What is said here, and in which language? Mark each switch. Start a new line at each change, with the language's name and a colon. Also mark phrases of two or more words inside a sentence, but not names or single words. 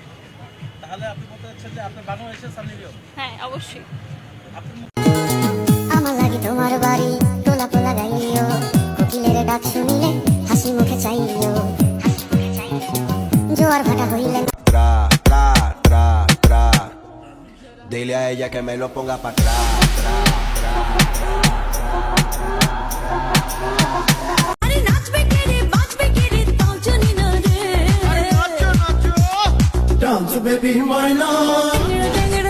Bangla: তাহলে আপনি বলতে চাচ্ছেন যে আপনি বাংলাদেশের সানি লিওন? হ্যাঁ, অবশ্যই। আমার লাগি তোমার বাড়ি তোলা পোলা গাইও, কোকিলের ডাক শুনিলে হাসি মুখে চাইও, জোয়ার ভাটা হইলে Tra, tra, tra, tra.
Spanish: Dile a ella que me lo ponga para atrás. Tra, tra, tra, tra, tra.
Bangla: আরে নাচবে কে রে বাজবে কে রে তাও জানি না রে,
English: Dance baby, why not?